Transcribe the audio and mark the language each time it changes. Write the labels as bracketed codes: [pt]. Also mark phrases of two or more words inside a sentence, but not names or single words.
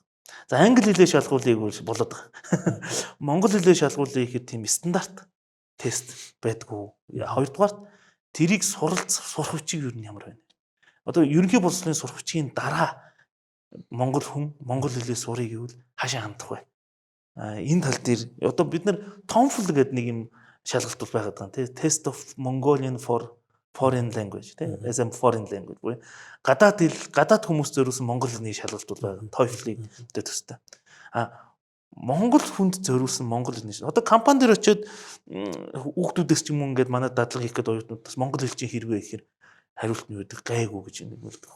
[mn] За англи хэлээр шалгуулъя гэж болоод байгаа. Монгол хэлээр шалгуулъя гэхээр тийм стандарт тест байдгүй. Хоёрдугаарт тэрийг сурах хүчийг юу нь ямар байна? Одоо ерөнхий боловсролын сурах хүчийн дараа монгол хүн монгол хэлээр сурах гэвэл хаашаа хандах вэ? Энэ тал дээр одоо бид нар TOEFL гэдэг нэг юм шалгалт бол байгаад байгаа тийм Test of Mongolian for Foreign Language тийм [en] as a foreign language [mn] буюу гадаад хүмүүс зориулсан монгол хэлний шалгалт бол байгаа. TOEFL-ийг өдөө төстэй. Монгол хүнд зориулсан монгол хэлний одоо компани дээр очиод хүүхдүүдээс ч юм уу ингээд манай дадлага хийх гэдэг оюутнуудаас монгол хэл чинь хэрвээ гэхээр хариулт нь үүдэг гайгүй гэж нэг үлдэх.